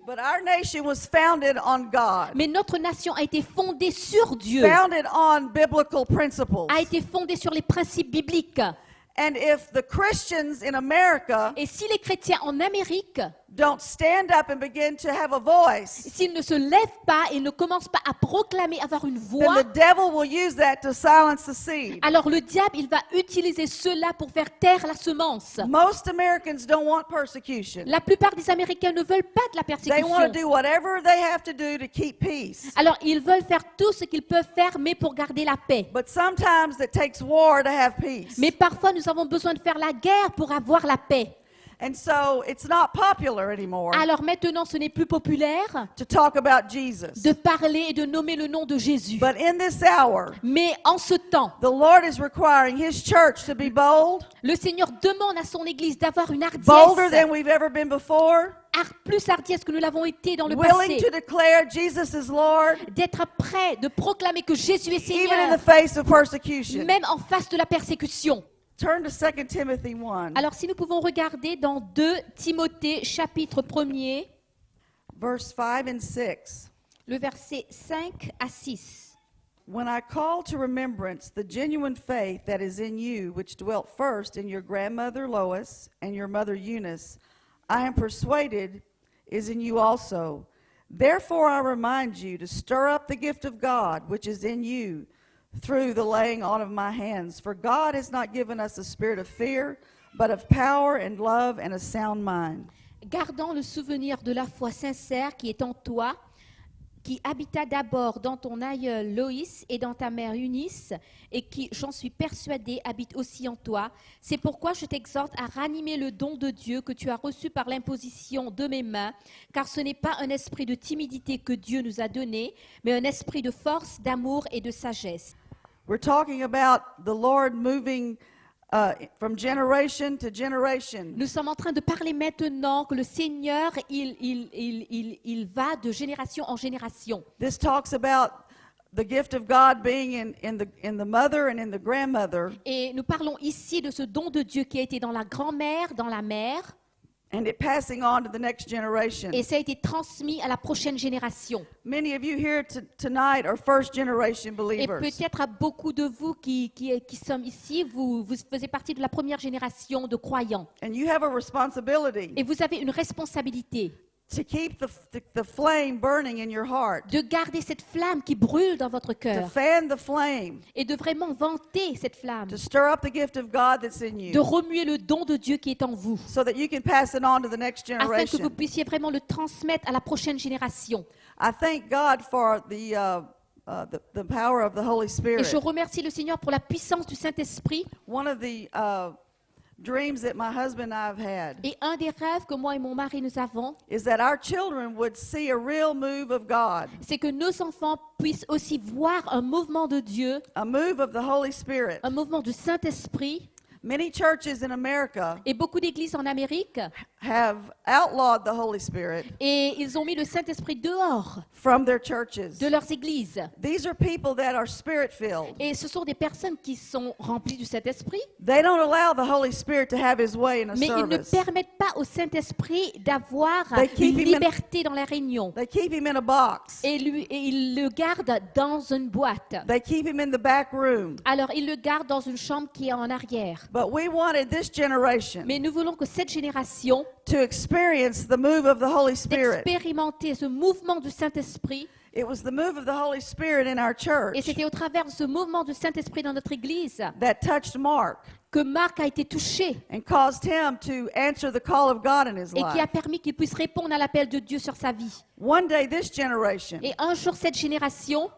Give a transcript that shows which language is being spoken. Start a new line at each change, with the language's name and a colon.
English: But our nation was founded on God,
French: Mais notre nation a été fondée sur Dieu,
English: founded on biblical principles.
French: a été fondée sur les principes bibliques.
English: And if the Christians in America
French: Et si les chrétiens en Amérique,
English: don't stand up and begin to have a voice,
French: s'ils ne se lèvent pas et ne commencent pas à proclamer, avoir une
English: then
French: voix,
English: the devil will use that to silence the seed.
French: alors le diable, il va utiliser cela pour faire taire la semence.
English: Most Americans don't want persecution.
French: La plupart des Américains ne veulent pas de la
English: They want
French: persécution.
English: to do whatever they have to do to keep peace.
French: Alors, ils veulent faire tout ce qu'ils peuvent faire, mais pour garder la paix.
English: But sometimes it takes war to have peace.
French: Mais parfois, nous avons besoin de faire la guerre pour avoir la paix.
English: And so it's not popular anymore
French: Alors maintenant, ce n'est plus populaire
English: to talk about Jesus.
French: de parler et de nommer le nom de Jésus.
English: But in this hour,
French: Mais en ce temps,
English: the Lord is requiring His church to be bold,
French: le Seigneur demande à son Église d'avoir une
English: bolder
French: hardiesse,
English: than we've ever been before,
French: plus hardiesse que nous l'avons été dans le
English: willing
French: passé,
English: to declare Jesus is Lord,
French: d'être prêt, de proclamer que Jésus est
English: even in the face of persecution.
French: même en face de la persécution.
English: Turn to 2 Timothy 1,
French: Alors si nous pouvons regarder dans 2 Timothée chapitre 1er,
English: verse 5 and 6.
French: le verset 5 à 6.
English: When I call to remembrance the genuine faith that is in you, which dwelt first in your grandmother Lois and your mother Eunice, I am persuaded is in you also. Therefore I remind you to stir up the gift of God which is in you through the laying on of my hands. For God has not given us a spirit of fear, but of power and love and a sound mind.
French: Gardant le souvenir de la foi sincère qui est en toi, qui habita d'abord dans ton aïeul Loïs et dans ta mère Eunice, et qui, j'en suis persuadée, habite aussi en toi. C'est pourquoi je t'exhorte à ranimer le don de Dieu que tu as reçu par l'imposition de mes mains, car ce n'est pas un esprit de timidité que Dieu nous a donné, mais un esprit de force, d'amour et de sagesse.
English: We're talking about the Lord moving from generation to generation.
French: Nous sommes en train de parler maintenant que le Seigneur, il va de génération en génération.
English: This talks about the gift of God being in the mother and in the grandmother,
French: Et nous parlons ici de ce don de Dieu qui a été dans la grand-mère, dans la mère,
English: and it passing on to the next generation.
French: et ça a été transmis à la prochaine génération.
English: Many of you here tonight are first generation
French: Et
English: believers.
French: peut-être à beaucoup de vous qui sommes ici, vous faisiez partie de la première génération de croyants.
English: And you have a responsibility
French: Et vous avez une responsabilité
English: to keep the flame burning in your heart,
French: de garder cette flamme qui brûle dans votre
English: to
French: cœur
English: fan the flame,
French: et de vraiment vanter cette flamme,
English: to stir up the gift of God that's in
French: de
English: you,
French: remuer le don de Dieu qui est en vous,
English: so that you can pass it on to the next
French: afin que vous
English: generation.
French: puissiez vraiment le transmettre à la prochaine génération.
English: I thank God for the power of the Holy
French: Et
English: Spirit.
French: je remercie le Seigneur pour la puissance du Saint-Esprit.
English: One of the dreams that my husband and I have had
French: Et un des rêves que moi et mon mari nous avons,
English: is that our children would see a real move of God,
French: c'est que nos enfants puissent aussi voir un mouvement de Dieu,
English: a move of the Holy Spirit.
French: un mouvement du Saint-Esprit.
English: Many churches in America
French: Et beaucoup d'églises en Amérique,
English: have outlawed the Holy Spirit
French: et ils ont mis le Saint-Esprit dehors
English: from their churches.
French: de leurs églises.
English: These are people that are spirit-filled.
French: Et ce sont des personnes qui sont remplies du Saint-Esprit,
English: They don't allow the Holy Spirit to have his way in a
French: mais ils ne
English: service.
French: permettent pas au Saint-Esprit d'avoir
English: They keep
French: une
English: him in-
French: liberté dans la réunion.
English: They keep him in a box.
French: Et ils le gardent dans une boîte.
English: They keep him in the back room.
French: Alors, ils le gardent dans une chambre qui est en arrière.
English: But we wanted this generation
French: Mais nous voulons que cette génération
English: to experience the move of the Holy Spirit.
French: d'expérimenter ce mouvement du Saint-Esprit.
English: It was the move of the Holy Spirit in our
French: Et
English: church
French: c'était au travers de ce mouvement du Saint-Esprit dans notre église
English: that touched Mark.
French: que Marc a été touché
English: and caused him to answer the call of God in his
French: et qui a
English: life.
French: permis qu'il puisse répondre à l'appel de Dieu sur sa vie.
English: One day, this generation
French: Et un jour, cette génération,